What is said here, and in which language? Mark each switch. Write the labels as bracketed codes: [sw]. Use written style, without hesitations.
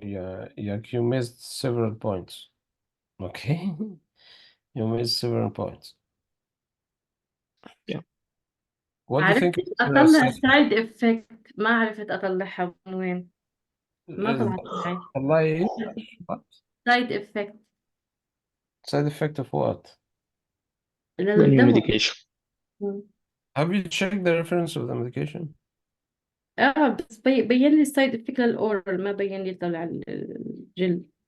[en] Yeah, you missed several points. Okay, you missed several points. Yeah. What do you think? [ar] عرفت أطلع side effect ما عرفت أطلعها من وين ما طلعت معي والله [en] what? side effect Side effect of what? The new [ar] للدواء. [en] medication. Have you checked the reference of the medication? [ar] بس بين لي side effect للأورال ما بين لي طلع الجل.